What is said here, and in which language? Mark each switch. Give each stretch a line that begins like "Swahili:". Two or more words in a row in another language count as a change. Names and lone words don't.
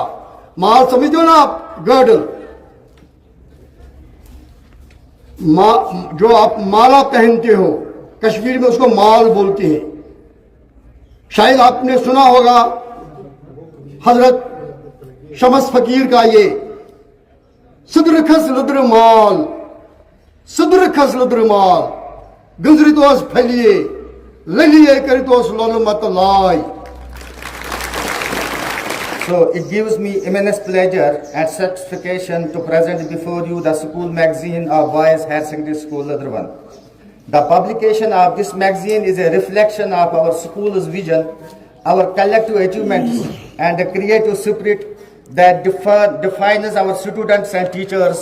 Hindi: माल समझते हो ना आप, गर्डल, जो आप माला पहनते हो, कश्मीर में उसको माल बोलते हैं। शायद आपने सुना होगा हजरत शमस फकीर का ये
Kashmiri: सदर खस लदर माल गुजरितोस फलिए ललिए करितोस लोलमत लाई.
English: So it gives me immense pleasure and satisfaction to present before you the school magazine of Boys Higher Secondary School Ladrwan. The publication of this magazine is a reflection of our school's vision, our collective achievements, and the creative spirit that defines our students and teachers.